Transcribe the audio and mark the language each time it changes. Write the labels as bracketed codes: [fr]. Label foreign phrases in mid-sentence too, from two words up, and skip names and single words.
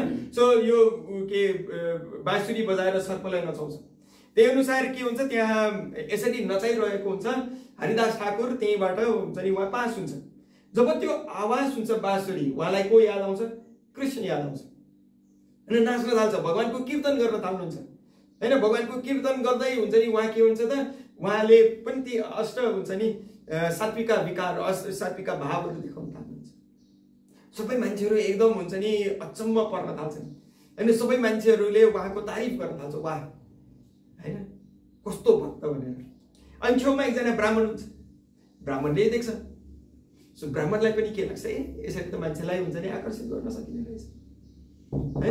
[ne] सो यो के बाँसुरी बजाएर सर्पलाई नचाउँछ, त्यही अनुसार के हुन्छ त्यहाँ यसरी नचाइरहेको हुन्छ हरिदास ठाकुर, त्यहीँबाट हुन्छ नि उहाँ पास हुन्छ। जब त्यो आवाज सुन्छ बाँसुरी, उहाँलाई को याद आउँछ, कृष्ण याद आउँछ अनि नाच्न थाल्छ, भगवानको कीर्तन गर्न थाल्नुहुन्छ हैन। भगवानको कीर्तन गर्दै हुन्छ नि उहाँ के हुन्छ त उहाँले पनि ती अष्ट हुन्छ नि सात्विका विकार सात्विका भावहरू देखाउन थाल्नुहुन्छ। सबै मान्छेहरू एकदम हुन्छ नि अचम्म पर्न थाल्छन् हैन, सबै मान्छेहरूले उहाँको तारिफ गर्न थाल्छ, वाह हैन कस्तो भक्त भनेर। अनि छेउमा एकजना ब्राह्मण हुन्छ, ब्राह्मणले देख्छ। सो ब्राह्मणलाई पनि के लाग्छ, यसरी त मान्छेलाई हुन्छ नि आकर्षित गर्न सकिने रहेछ हैन।